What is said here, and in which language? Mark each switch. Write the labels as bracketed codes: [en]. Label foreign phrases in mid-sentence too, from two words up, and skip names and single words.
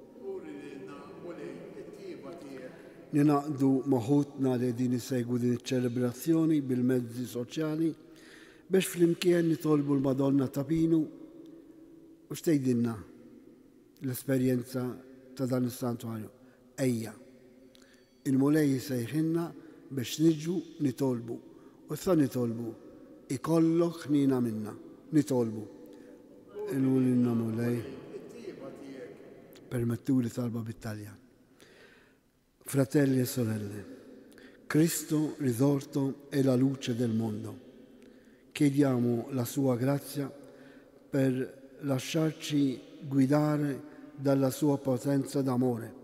[mt] Ninaqdu maħutna li din isegwu din iċ-ċelebrazzjoni bil-mezzi soċjali biex flimkien nitolbu l-Madonna ta' Pinu u xtejdilna l-esperjenza ta' dan is-santwarju. Ejja, il-mulej sejħinna biex niġu nitolbu u sa nitolbu ikollok ħnina minna, nitolbu. Il-mulina mulej permettuli talba bit-Taljan. [it] Fratelli e sorelle, Cristo risorto è la luce del mondo. Chiediamo la sua grazia per lasciarci guidare dalla sua potenza d'amore